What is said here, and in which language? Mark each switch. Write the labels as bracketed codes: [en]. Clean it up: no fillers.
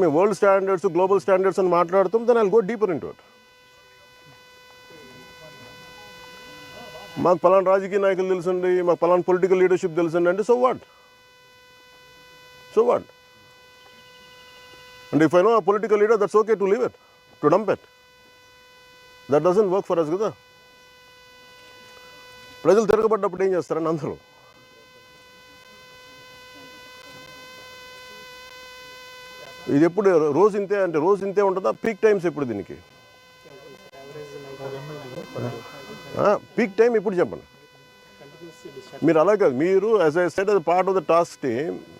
[te] మేము world standards global standards అని మాట్లాడుతాం. [en] Then I will go deeper into it. [te] మాకు పలానా రాజకీయ నాయకులు తెలుసండి, మాకు పలానా పొలిటికల్ లీడర్షిప్ తెలుసండి అంటే [en] So what? And if I know a political leader, that's okay to leave it, to dump it. That doesn't work for us [te] కదా. ప్రజలు తిరగబడ్డప్పుడు ఏం చేస్తారని అందరూ ఇది ఎప్పుడు రోజు ఇంతే అంటే రోజు ఇంతే ఉంటుందా? పీక్ టైమ్స్ ఎప్పుడు దీనికి? పీక్ టైం ఎప్పుడు చెప్పండి. మీరు అలా కాదు, మీరు [en] As I said as part of the task team.